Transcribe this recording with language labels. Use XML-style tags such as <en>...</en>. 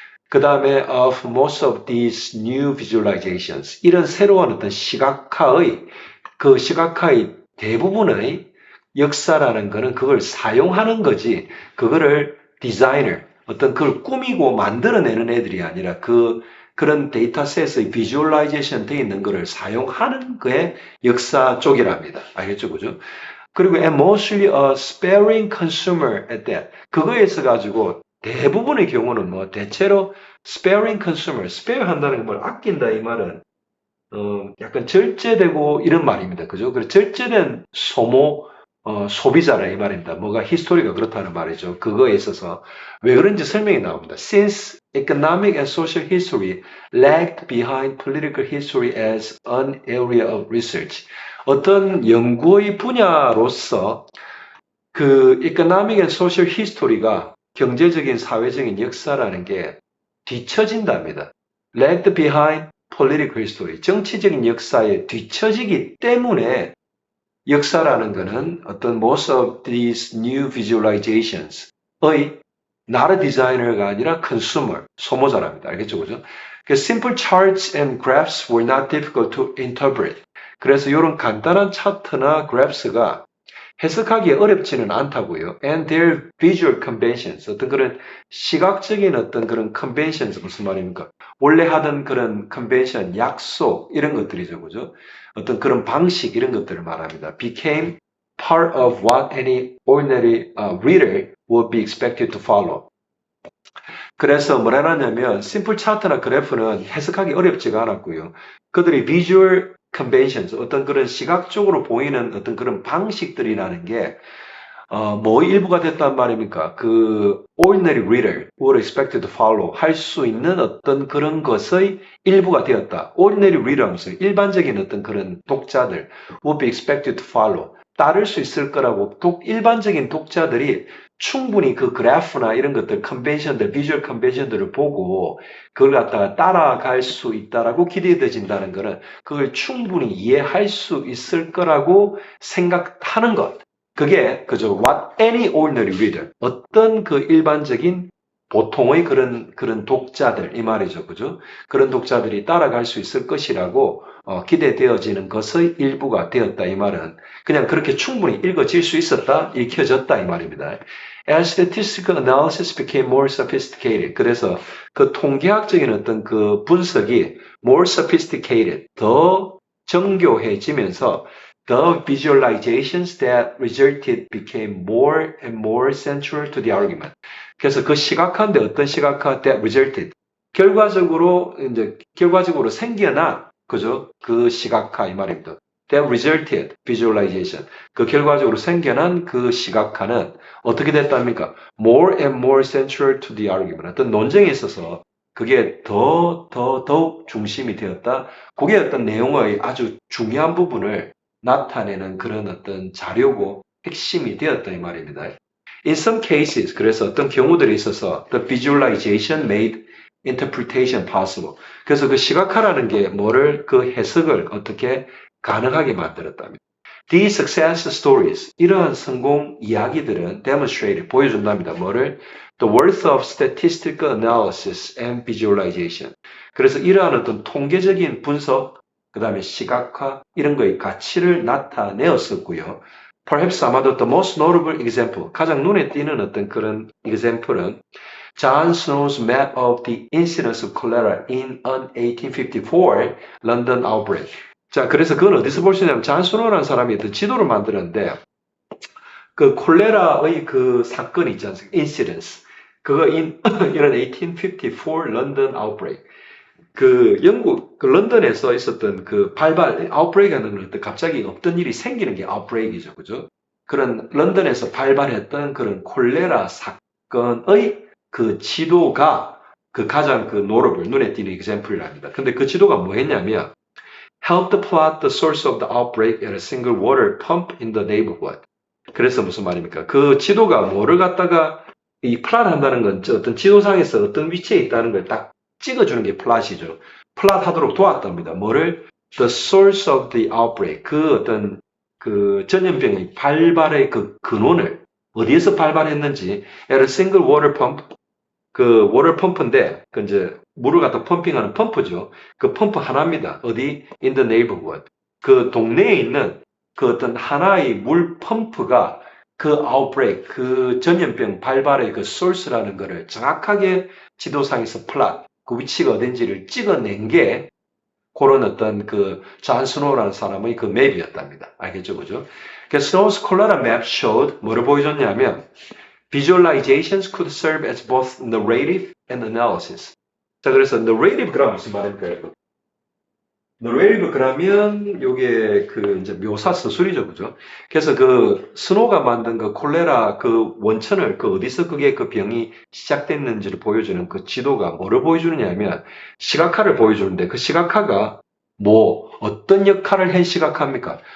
<ko>그 다음에</ko> <en>of most of these new visualizations.</en> <ko>이런 새로운 어떤 시각화의 그 시각화의 대부분의 역사라는 거는 그걸 사용하는 거지 그거를 디자이너 어떤 그걸 꾸미고 만들어내는 애들이 아니라 그런 데이터셋의 비주얼라이제이션 되어 있는 거를 사용하는 거에 역사 쪽이랍니다. 알겠죠? 그죠? 그리고</ko> <en>and mostly a sparing consumer at that.</en> <ko>그거에서 가지고 대부분의 경우는 대체로</ko> <en>sparing consumer,</en> <ko>spare 한다는 건 뭘 아낀다 이 말은 약간 절제되고 이런 말입니다. 그죠? 그래서 절제된 소비자라 이 말입니다. 뭐가 히스토리가 그렇다는 말이죠. 그거에 있어서 왜 그런지 설명이 나옵니다.</ko> <en>Since economic and social history lagged behind political history as an area of research.</en> <ko>어떤 연구의 분야로서 그</ko> <en>economic and social history</en> <ko>가 경제적인 사회적인 역사라는 게 뒤처진답니다.</ko> <en>lagged behind political history.</en> <ko>정치적인 역사에 뒤처지기 때문에 역사라는 것은 어떤</ko> <en>most of these new visualizations</en> <ko>의</ko> <en>not a designer</en> <ko>가 아니라 consumer, 소모자랍니다. 알겠죠? 그죠?</ko> <en>simple charts and graphs were not difficult to interpret.</en> <ko>그래서 이런 간단한 차트나 graphs가 해석하기 어렵지는 않다고요.</ko> <en>And their visual conventions,</en> <ko>어떤 그런 시각적인 어떤 그런 conventions 무슨 말입니까? 원래 하던 그런 컨벤션, 약속 이런 것들이죠, 그죠? 어떤 그런 방식 이런 것들을 말합니다.</ko> <en>became part of what any ordinary reader would be expected to follow.</en> <ko>그래서 뭐라 하냐면 심플 차트나 그래프는 해석하기 어렵지가 않았고요. 그들이</ko> <en>visual conventions,</en> <ko>어떤 그런 시각적으로 보이는 어떤 그런 방식들이라는 게 뭐 일부가 됐단 말입니까? 그</ko> <en>ordinary reader would expected to follow</en> <ko>할 수 있는 어떤 그런 것의 일부가 되었다.</ko> <en>ordinary reader</en> <ko>하면서 일반적인 어떤 그런 독자들</ko> <en>would be expected to follow</en> <ko>따를 수 있을 거라고 일반적인 독자들이 충분히 그 그래프나 이런 것들, 컨벤션들, 비주얼 컨벤션들을 보고 그걸 갖다가 따라갈 수 있다라고 기대되진다는 것은 그걸 충분히 이해할 수 있을 거라고 생각하는 것. 그게 그저</ko> <en>what any ordinary reader</en> <ko>어떤 그 일반적인 보통의 그런 독자들 이 말이죠, 그죠? 그런 독자들이 따라갈 수 있을 것이라고 기대되어지는 것의 일부가 되었다 이 말은 그냥 그렇게 충분히 읽어질 수 있었다, 읽혀졌다 이 말입니다.</ko> <en>As statistical analysis became more sophisticated,</en> <ko>그래서 그 통계학적인 어떤 그 분석이</ko> <en>more sophisticated,</en> <ko>더 정교해지면서</ko> <en>the visualizations that resulted became more and more central to the argument.</en> <ko>그래서 그 시각화인데 어떤 시각화</ko> <en>that resulted</en> <ko>결과적으로 생겨난 그죠? 그 시각화 이 말입니다.</ko> <en>that resulted visualization</en> <ko>그 결과적으로 생겨난 그 시각화는 어떻게 됐답니까?</ko> <en>more and more central to the argument.</en> <ko>어떤 논쟁에 있어서 그게 더욱 중심이 되었다. 그게 어떤 내용의 아주 중요한 부분을 나타내는 그런 어떤 자료고 핵심이 되었다 이 말입니다.</ko> <en>In some cases,</en> <ko>그래서 어떤 경우들이 있어서</ko> <en>the visualization made interpretation possible.</en> <ko>그래서 그 시각화라는 게 뭐를 그 해석을 어떻게 가능하게 만들었답니다.</ko> <en>These success stories,</en> <ko>이러한 성공 이야기들은</ko> <en>demonstrate,</en> <ko>보여준답니다. 뭐를?</ko> <en>The worth of statistical analysis and visualization.</en> <ko>그래서 이러한 어떤 통계적인 분석, 그 다음에 시각화, 이런 거의 가치를 나타내었었고요.</ko> <en>Perhaps</en> <ko>아마도</ko> <en>the most notable example,</en> <ko>가장 눈에 띄는 어떤 그런</ko> <en>example은 John Snow's map of the incidence of cholera in an 1854 London outbreak.</en> <ko>자, 그래서 그건 어디서 볼 수 있냐면, 잔 스노우라는 사람이 어떤 지도를 만들었는데, 그 콜레라의 그 사건이 있지 않습니까? incidence. 그거 이런 1854</ko> <en>London outbreak.</en> <ko>그 영국, 그 런던에서 있었던 그 outbreak 하는 건 갑자기 없던 일이 생기는 게 outbreak이죠. 그죠? 그런 런던에서 발발했던 그런 콜레라 사건의 그 지도가 그 가장 그 notable, 눈에 띄는 example이랍니다. 근데 그 지도가 뭐 했냐면,</ko> <en>helped plot the source of the outbreak at a single water pump in the neighborhood.</en> <ko>그래서 무슨 말입니까? 그 지도가 뭐를 갖다가 이 플랫 한다는 건 어떤 지도상에서 어떤 위치에 있다는 걸 딱 찍어주는 게 플랫이죠. 플랫 하도록 도왔답니다. 뭐를?</ko> <en>The source of the outbreak.</en> <ko>그 어떤 그 전염병의 발발의 그 근원을 어디에서 발발했는지</ko> <en>at a single water pump</en> <ko>그 워터 펌프인데 그 이제 물을 갖다 펌핑하는 펌프죠. 그 펌프 하나입니다. 어디?</ko> <en>In the neighborhood.</en> <ko>그 동네에 있는 그 어떤 하나의 물 펌프가 그 outbreak, 그 전염병 발발의 그 source라는 거를 정확하게 지도상에서 플랫, 그 위치가 어딘지를 찍어낸 게 그런 어떤 그 존 스노우라는 사람의 그 맵이었답니다. 알겠죠, 그죠?</ko> <en>그 Snow's cholera map showed</en> <ko>뭐를 보여줬냐면</ko> <en>visualizations could serve as both narrative and analysis.</en> <ko>자, 그래서 narrative 그러면 무슨 말일까요? narrative 그러면 요게 그 이제 묘사 서술이죠, 그죠? 그래서 그 스노가 만든 그 콜레라 그 원천을 그 어디서 그게 그 병이 시작됐는지를 보여주는 그 지도가 뭐를 보여주느냐면 시각화를 보여주는데 그 시각화가 뭐 어떤 역할을 한 시각화입니까?</ko>